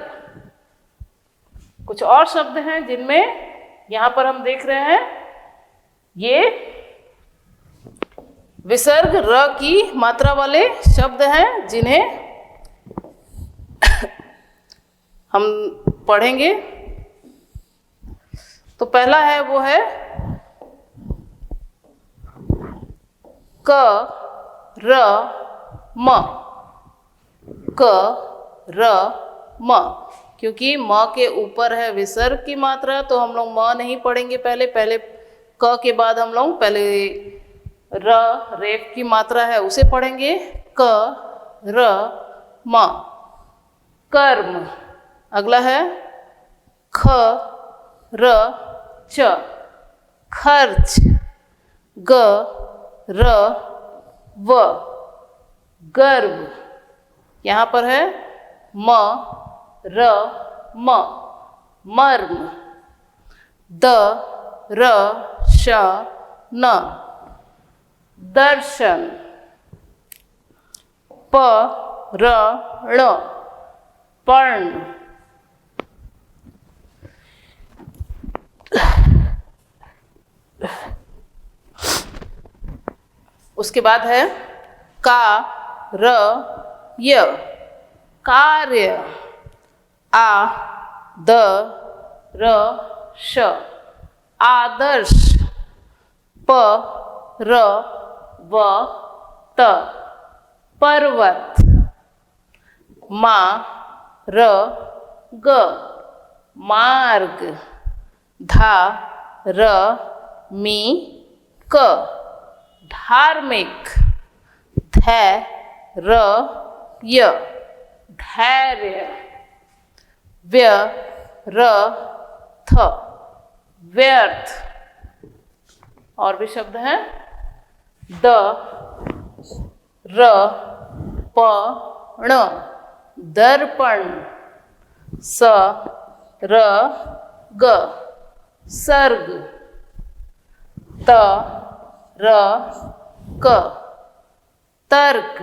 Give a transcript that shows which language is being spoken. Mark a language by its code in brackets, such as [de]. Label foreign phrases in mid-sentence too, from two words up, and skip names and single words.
[hi] कुछ और शब्द हैं जिनमें यहाँ पर हम देख रहे हैं, ये विसर्ग र की मात्रा वाले शब्द हैं जिन्हें हम पढ़ेंगे। तो पहला है, वो है क र म। क र म, क्योंकि म के ऊपर है विसर्ग की मात्रा, तो हम लोग म नहीं पढ़ेंगे पहले क के बाद हम लोग पहले रेफ की मात्रा है उसे पढ़ेंगे। क र म कर्म। अगला है ख र च खर्च। ग र व गर्व। यहाँ पर है म र म मर्म। द र श न दर्शन। प र ण पर्ण। उसके बाद है का र य कार्य। आ द र श आदर्श। प र व त पर्वत। मा र ग मार्ग। धा र मी क धार्मिक। धै र य धैर्य। व्य र थ व्यर्थ। और भी शब्द हैं द र प ण दर्पण। स र ग सर्ग। त र क तर्क।